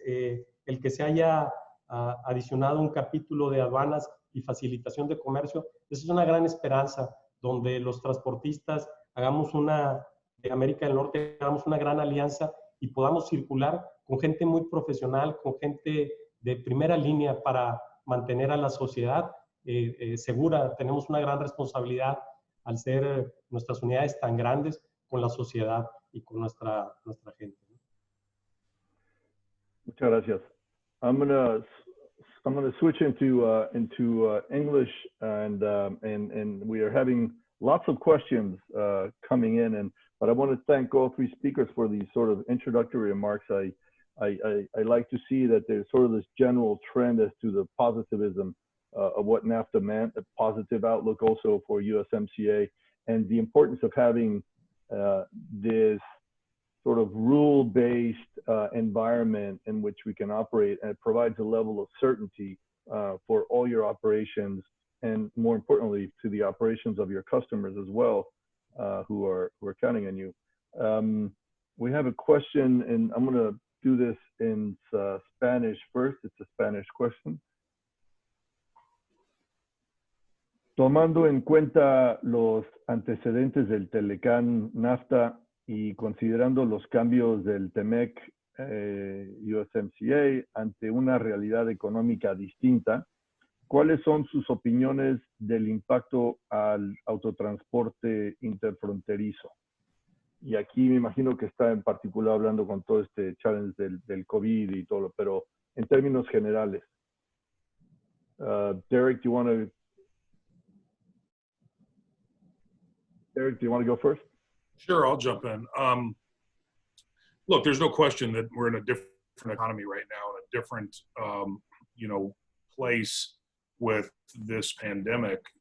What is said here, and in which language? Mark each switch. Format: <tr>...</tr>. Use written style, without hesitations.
<es>El que se haya adicionado un capítulo de aduanas y facilitación de comercio, esa es una gran esperanza, donde los transportistas de América del Norte, hagamos una gran alianza y podamos circular con gente muy profesional, con gente de primera línea para mantener a la sociedad segura. Tenemos una gran responsabilidad al ser nuestras unidades tan grandes con la sociedad y con nuestra gente. Muchas gracias.</es> <en>I'm gonna switch into English, and we are having lots of questions coming in, but I want to thank all three speakers for these sort of introductory remarks. I like to see that there's sort of this general trend as to the positivism of what NAFTA meant, a positive outlook also for USMCA, and the importance of having this sort of rule-based environment in which we can operate, and it provides a level of certainty for all your operations, and more importantly, to the operations of your customers as well, who are counting on you. We have a question, and I'm going to do this in Spanish first. It's a Spanish question.</en> <es>Tomando en cuenta los antecedentes del Telecán NAFTA y considerando los cambios del TEMEC USMCA ante una realidad económica distinta, ¿cuáles son sus opiniones del impacto al autotransporte interfronterizo? Y aquí me imagino que está en particular hablando con todo este challenge del COVID y todo, pero en términos generales.</es> <en>Derek, do you want to go first? Sure, I'll jump in. Look, there's no question that we're in a different economy right now, in a different, place with this pandemic.</en>